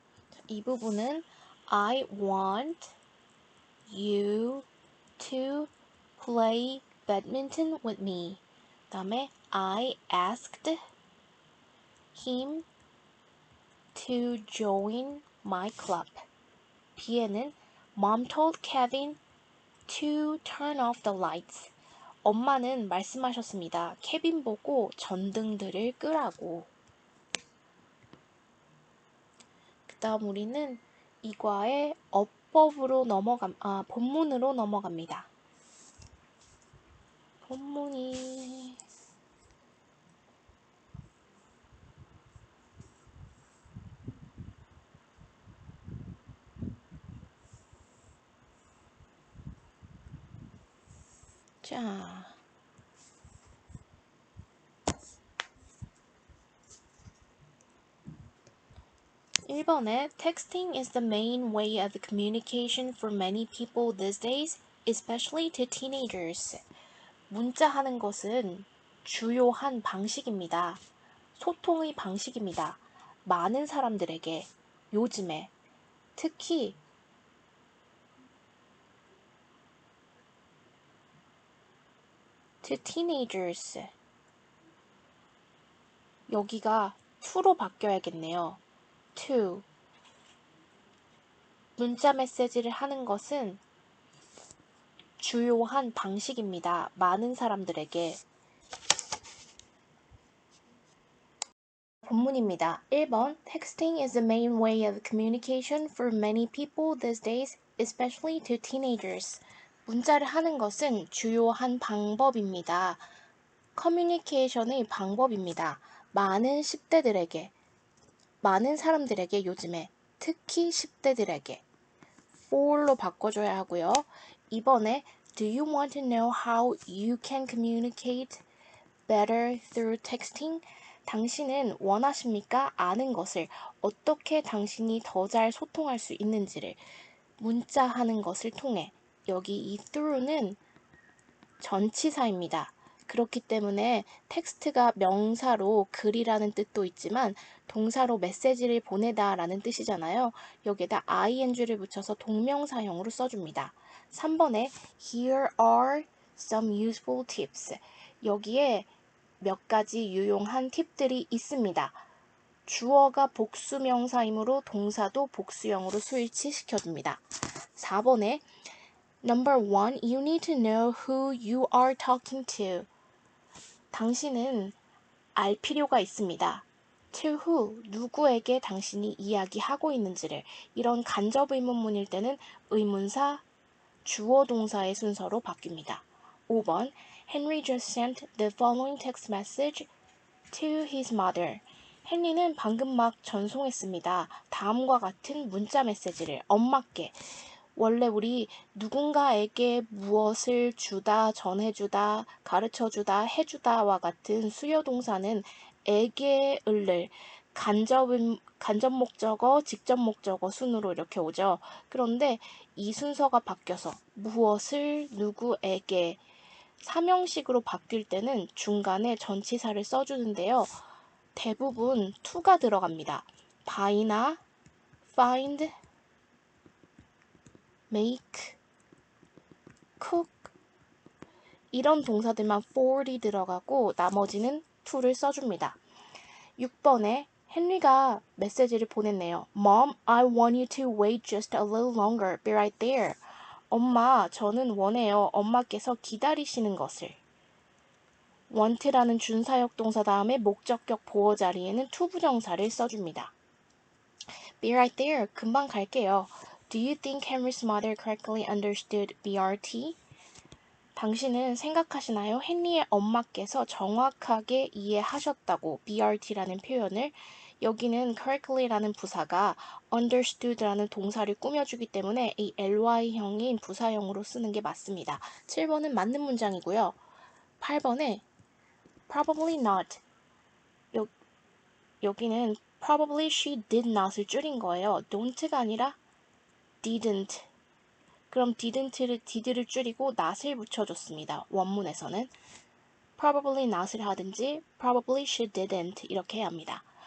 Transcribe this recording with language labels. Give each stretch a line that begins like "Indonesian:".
Korean: 자, 이 부분은
English: I want you to play badminton with me.
Korean: 그 다음에
English: I asked him to join my club.
Korean: B에는
English: Mom told Kevin to turn off the lights.
Korean: 엄마는 말씀하셨습니다. 케빈 보고 전등들을 끄라고. 그 다음 우리는 이과의 어법으로 본문으로 넘어갑니다. 본문이 자 1번에
English: Texting is the main way of communication for many people these days, especially to teenagers.
Korean: 문자하는 것은 주요한 방식입니다. 소통의 방식입니다. 많은 사람들에게 요즘에 특히
English: to teenagers
Korean: 여기가 to로 바뀌어야겠네요. to 문자 메시지를 하는 것은 주요한 방식입니다. 많은 사람들에게. 본문입니다.
English: 1번 Texting is the main way of communication for many people these days, especially to teenagers.
Korean: 문자를 하는 것은 주요한 방법입니다. 커뮤니케이션의 방법입니다. 많은 10대들에게, 많은 사람들에게 요즘에, 특히 10대들에게 for로 바꿔줘야 하고요. 이번에
English: Do you want to know how you can communicate better through texting?
Korean: 당신은 원하십니까? 아는 것을 어떻게 당신이 더 잘 소통할 수 있는지를 문자하는 것을 통해. 여기 이 through는 전치사입니다. 그렇기 때문에 텍스트가 명사로 글이라는 뜻도 있지만 동사로 메시지를 보내다 라는 뜻이잖아요. 여기에다 ing를 붙여서 동명사형으로 써줍니다. 3번에
English: Here are some useful tips.
Korean: 여기에 몇 가지 유용한 팁들이 있습니다. 주어가 복수명사이므로 동사도 복수형으로 스위치시켜줍니다. 4번에
English: Number 1. You need to know who you are talking to.
Korean: 당신은 알 필요가 있습니다.
English: To who,
Korean: 누구에게 당신이 이야기하고 있는지를. 이런 간접 의문문일 때는 의문사, 주어 동사의 순서로 바뀝니다. 5번
English: Henry just sent the following text message to his mother.
Korean: 헨리는 방금 막 전송했습니다. 다음과 같은 문자 메시지를 엄마께. 원래 우리 누군가에게 무엇을 주다, 전해주다, 가르쳐주다, 해주다와 같은 수요 동사는 에게 을를 간접 목적어, 직접 목적어 순으로 이렇게 오죠. 그런데 이 순서가 바뀌어서 무엇을 누구에게 사명식으로 바뀔 때는 중간에 전치사를 써주는데요. 대부분 to가 들어갑니다. buy나 find, make, cook 이런 동사들만 for이 들어가고 나머지는 to를 써줍니다. 6번에 헨리가 메시지를 보냈네요.
English: Mom, I want you to wait just a little longer. Be right there.
Korean: 엄마, 저는 원해요. 엄마께서 기다리시는 것을. want라는 준사역 동사 다음에 목적격 보어 자리에는 to 부정사를 써줍니다.
English: Be right there.
Korean: 금방 갈게요.
English: Do you think Henry's mother correctly understood BRT?
Korean: 당신은 생각하시나요? 헨리의 엄마께서 정확하게 이해하셨다고 BRT라는 표현을. 여기는 correctly라는 부사가 understood라는 동사를 꾸며주기 때문에 이 ly형인 부사형으로 쓰는 게 맞습니다. 7번은 맞는 문장이고요. 8번에
English: probably not.
Korean: 여기는
English: probably she did not
Korean: 을 줄인 거예요. don't가 아니라 didn't. 그럼 did를 줄이고 not을 붙여줬습니다. 원문에서는
English: probably not
Korean: 을 하든지
English: probably she didn't
Korean: 이렇게 해야 합니다.